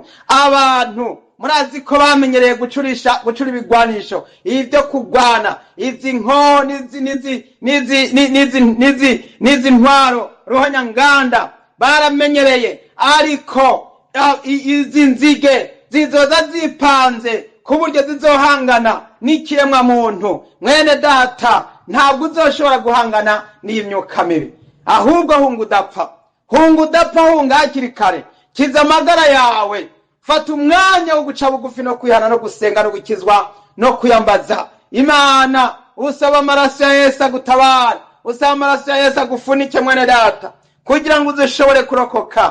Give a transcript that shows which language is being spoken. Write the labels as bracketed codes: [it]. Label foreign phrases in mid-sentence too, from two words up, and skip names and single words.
[rn] Abantu murazi ko bamenyereye gucura ibigwanisho, ibyo kugwana, izi nko nizi ntwaro ruhonyanganda baramenyereye, ariko izi nzige zizoza zipanze ku buryo zizohangana n'ikiremwa muntu. Mwene data, ntabwo uzoshobora guhangana n'iyi myuka mibi, ahubwo hunga udapfa, hunga hakiri kare, kiza amagara yawe. Fata umwanya wo guca bugufi no kwihana no gusenga no gukizwa no kuyambaza Imana. Usaba amaraso ya Yesu agutabara, usaba amaraso ya Yesu agufunike mwene data, kugira ngo uzoshobore kurokoka.